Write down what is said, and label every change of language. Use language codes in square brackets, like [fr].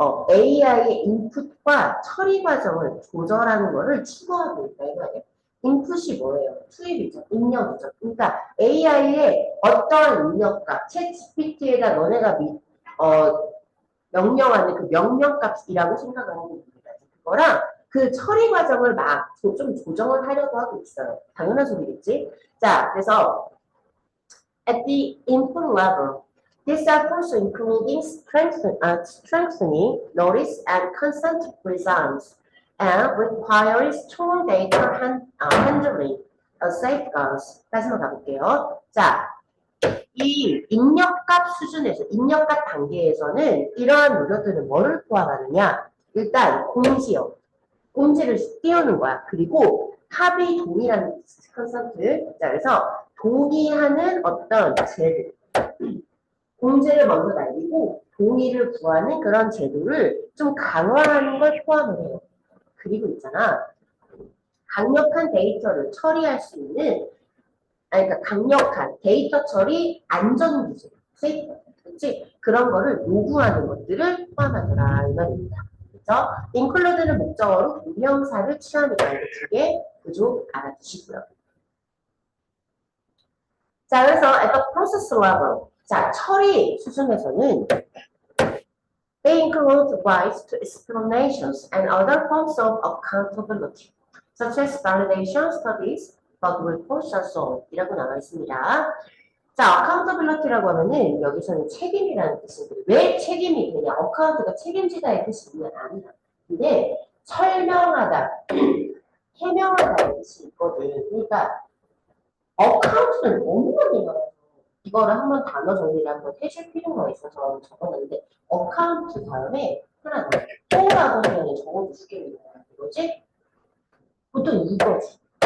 [ko] AI의 인풋과 처리 과정을 조절하는 거를 추구하고 있다 이거예요. 인풋이 뭐예요? 투입이죠. 입력이죠. 그러니까 AI의 어떠한 입력값, 챗 GPT에다 너네가 명령하는 그 명령값이라고 생각하는 겁니다. 그거랑 그 처리 과정을 막 좀 조정을 하려고 하고 있어요. 당연한 소리겠지? [en] 자, 그래서 at the input level, these efforts including strengthening notice and consent regimes and requiring strong data handling safeguards. [ko] 다시만 가볼게요. 자, 이 입력값 수준에서, 입력값 단계에서는 이러한 노력들은 뭐를 포함하느냐? 일단 공지요. 공지를 띄우는 거야. 그리고 합의 동의라는 컨센트. 자, 그래서 동의하는 어떤 제도. 공지를 먼저 날리고 동의를 구하는 그런 제도를 좀 강화하는 걸 포함을 해요. 그리고 있잖아. 강력한 데이터를 처리할 수 있는 그러니까 강력한 데이터 처리 안전 기술, 그치? 그런 거를 요구하는 것들을 포함하더라 이 말입니다. 그래서 include는 목적어로 동명사를 취하니까 이거 두 개 그죠? 알아두시고요. 자, 그래서 [en] at the process level, [ko] 자 처리 수준에서는 [en] they include rights to explanations and other forms of accountability, such as validation studies, bug reports, and so on [ko] 이라고 나와 있습니다. 자, accountability라고 하면은 여기서는 책임이라는 뜻인데 왜 책임이 되냐? account가 책임지다의 뜻이 아니라 근데 설명하다, 해명하다의 뜻이 있거든. 그러니까 account는 너무 많이 나와서 이거를 한번 단어 정리를 한번 해줄 필요가 있어서 적어놨는데 account 다음에 하나 더 또라고 그냥 적어도 주겠는 거야. 이거지? 보통 이거지.